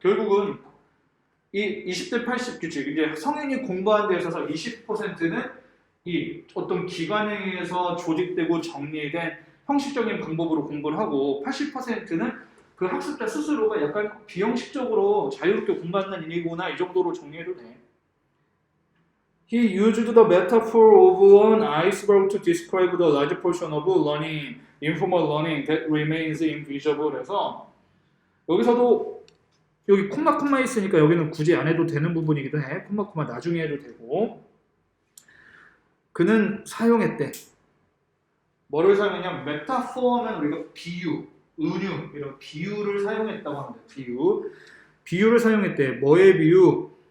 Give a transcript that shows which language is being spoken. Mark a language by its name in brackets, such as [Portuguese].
[Korean] 결국은 이 20대 80 규칙, 이제 성인이 공부하는 데 있어서 20%는 이 어떤 기관에 의해서 조직되고 정리된 형식적인 방법으로 공부를 하고 80%는 그 학습자 스스로가 약간 비형식적으로 자유롭게 공부하는 일이구나 이 정도로 정리해도 돼. [English] He used the metaphor of an iceberg to describe the large portion of learning, informal learning that remains invisible. [Korean] 해서 여기서도 여기 콤마 있으니까 여기는 굳이 안 해도 되는 부분이기도 해. 콤마 나중에 해도 되고. 그는 사용했대. 뭐를 사용했냐? 메타포어는 우리가 비유, 은유 이런 비유를 사용했다고 합니다. 비유를 사용했대. 뭐의 비유?